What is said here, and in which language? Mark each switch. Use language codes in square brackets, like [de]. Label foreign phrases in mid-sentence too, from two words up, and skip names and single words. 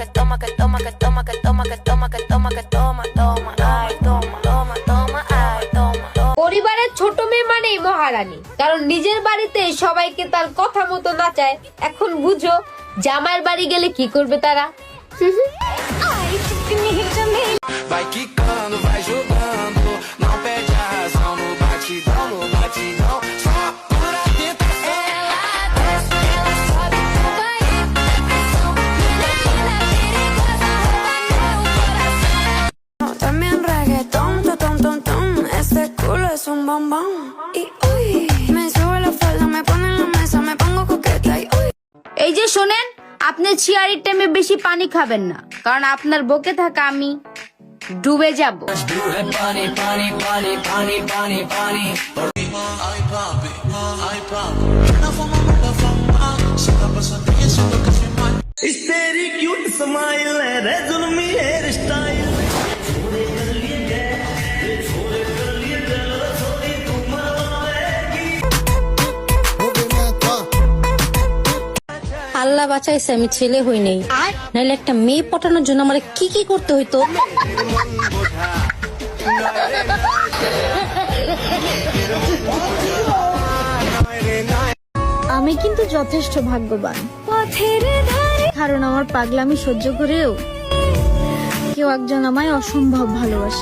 [es] toma, que toma, que toma, que toma, que toma, que toma, que toma, toma, ay, toma, toma, toma, ay, toma, toma. [bn] পরিবারের ছোট মেয়ে মানেই মহারানী, কারণ নিজের বাড়িতে সবাইকে তার কথা মতো নাচায়। এখন বুঝো জামাইয়ের বাড়ি গেলে কি করবে তারা। [pt] Vai quicando, vai jogando, não perde a razão no batidão, no batidão. Só por a tentação. Ela desce, ela sobe, vai ir na pressão. Menina perigosa, rouba meu coração. [es] También reggaetón, tom, tom, tom, este culo es un bombón. Y uy, me sube la falda, me pone en la mesa, me pongo coqueta y uy. [bn] এই যে শোনেন, আপনি ছিয়ারির টাইমে বেশি পানি খাবেন না, কারণ আপনার বুকে থাকা আমি ডুবে যাব। Pani, pani, pani, pani, pani, pani. [es] Ay, papi, ay, papi. No fumamos la fama, se la pasa diciendo que soy mal. [hi] इस तेरी [en] cute smile [hi] है रे जुल्मी [en] hair style [bn] আল্লাহ বাঁচাইছে আমি ছেলে হই নাই, নাহলে একটা মেয়ে পটানোর জন্য আমার কি কি করতে হইতো। আমি কিন্তু যথেষ্ট ভাগ্যবান, কারণ আমার পাগলামি সহ্য করেও কেউ একজন আমায় অসম্ভব ভালোবাসে।